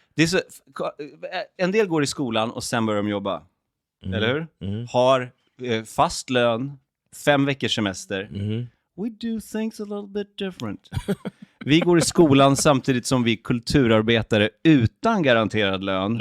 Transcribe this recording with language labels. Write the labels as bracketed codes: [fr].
[sv] Det är så, en del går i skolan och sen börjar de jobba. Eller hur? Har fast lön, 5 veckors semester. [en] We do things a little bit different. [sv] Vi går i skolan samtidigt som vi kulturarbetare utan garanterad lön.